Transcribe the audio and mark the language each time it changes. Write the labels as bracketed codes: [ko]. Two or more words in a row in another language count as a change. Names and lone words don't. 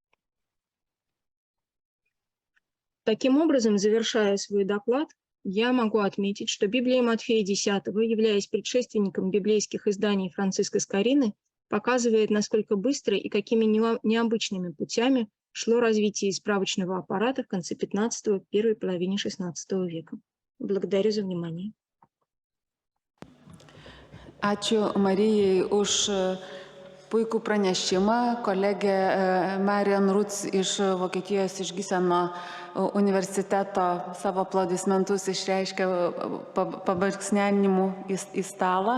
[ru] Таким образом, завершая свой доклад, я могу отметить, что Библия Матфея X, являясь предшественником библейских изданий Франциска Скорины, показывает, насколько быстро и какими необычными путями шло развитие справочного аппарата в конце XV – первой половине XVI века. Благодарю за внимание. [lt] Ačiū Marijai už puikų pranešimą. Kolegė Marian Ruts iš Vokietijos iš Giseno universiteto savo aplodismentus išreiškė pabarksnenimų į stalą.